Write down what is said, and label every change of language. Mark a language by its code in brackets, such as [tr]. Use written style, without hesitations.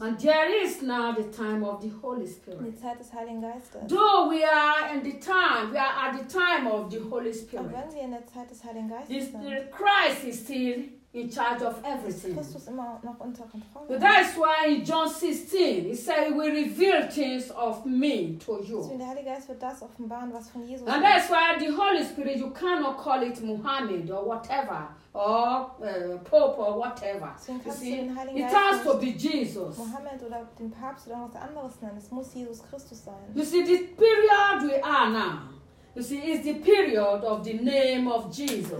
[en] And there is now the time of the Holy Spirit. [de] Die Zeit des Heiligen Geistes. [en] Though we are in the time, we are at the time of the Holy Spirit. [de] Aber wenn wir in der Zeit des Heiligen Geistes sind. [en] Christ is still in charge of everything. [de] Christus ist immer noch unter Kontrolle. [en] But that is why in John 16 he said he will reveal things of me to you. [de] Deswegen der Heilige Geist wird das offenbaren, was von Jesus. [en] And that is why the Holy Spirit, you cannot call it Muhammad or whatever. Or Pope or whatever. [de] Deswegen [en] you see, it has to be Jesus. [de] Mohammed oder den Papst oder was anderes nennen. Es muss Jesus Christus sein. [en] You see, this period we are now. You see, it's the period of the name of Jesus.